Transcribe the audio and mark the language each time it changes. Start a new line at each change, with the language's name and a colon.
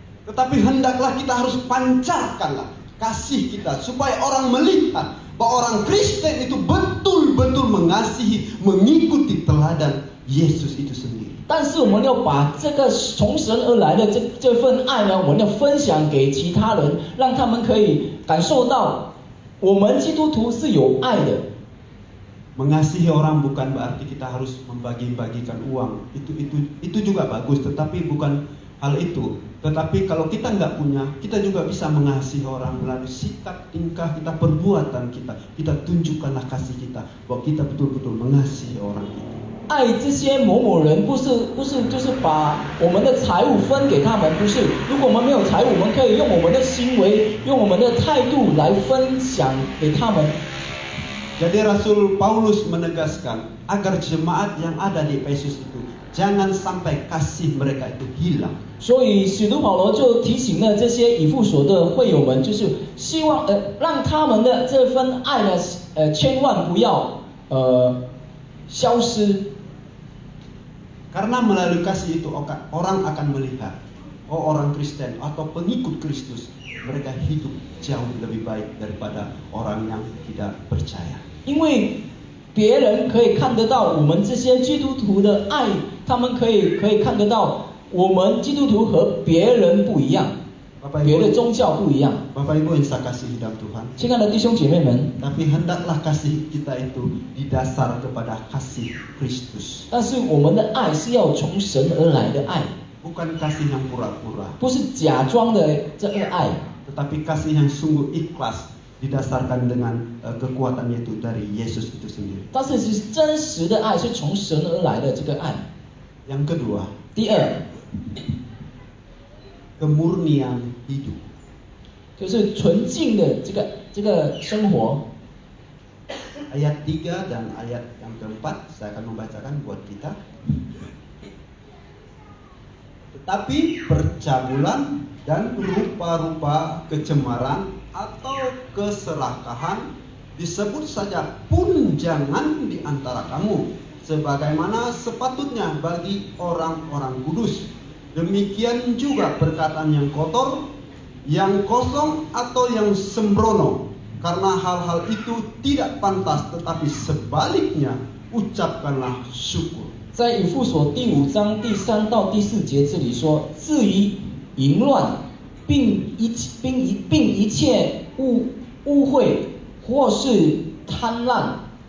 Indonesian: Tetapi hendaklah kita harus pancarkanlah kasih kita supaya orang melihat bahwa orang Kristen itu betul-betul mengasihi, mengikuti teladan Yesus itu sendiri.
Chinese: 但是我们要把这个从神而来的这份爱呢，我们要分享给其他人，让他们可以感受到我们基督徒是有爱的。
Indonesian: Mengasihi orang bukan berarti kita harus membagi-bagikan uang. Itu juga bagus, tetapi bukan hal itu. Tetapi kalau kita nggak punya, kita juga bisa mengasihi orang melalui sikap, tingkah kita, perbuatan kita. Kita tunjukkanlah kasih kita bahwa kita betul-betul mengasihi orang itu.
Chinese: 爱这些某某人不是就是把我们的财物分给他们，不是。如果我们没有财物，我们可以用我们的行为，用我们的态度来分享给他们。
Indonesian: Jadi Rasul Paulus menegaskan agar jemaat yang ada di Efesus itu jangan sampai kasih mereka itu hilang.
Chinese: 所以使徒保罗就提醒了这些以弗所的会友们，就是希望让他们的这份爱呢，千万不要消失。
Indonesian: Karena melalui kasih itu orang akan melihat, oh orang Kristen atau pengikut Kristus mereka hidup jauh lebih baik daripada orang yang tidak percaya.
Chinese: 因为别人可以看得到我们这些基督徒的爱，他们可以看得到我们基督徒和别人不一样，别的宗教不一样。
Indonesian: Bapak Ibu yang saya kasih dalam Tuhan.
Chinese: 亲爱的弟兄姐妹们，
Indonesian: Tapi hendaklah kasih kita itu didasar kepada kasih Kristus.
Chinese: 但是我们的爱是要从神而来的爱，
Indonesian: Bukan kasih yang pura-pura,
Chinese: 不是假装的这个爱，
Indonesian: tetapi kasih yang sungguh ikhlas didasarkan dengan kekuatan itu dari Yesus itu sendiri.
Chinese: 但是是真实的爱，是从神而来的这个爱。
Indonesian: Yang kedua,
Chinese: 第二，
Indonesian: kemurnian hidup.
Chinese: 就是纯净的这个生活。
Indonesian: Ayat 3 dan ayat yang keempat saya akan membacakan buat kita. Tetapi percabulan dan rupa-rupa kecemaran atau keserakahan disebut saja pun jangan di antara kamu, sebagaimana sepatutnya bagi orang-orang kudus. Demikian juga perkataan yang kotor, yang kosong atau yang sembrono, karena hal-hal itu tidak pantas, tetapi sebaliknya ucapkanlah syukur.
Chinese: 在以弗所第5章第3到第4节这里说，至于淫乱，并一切污秽或是贪婪，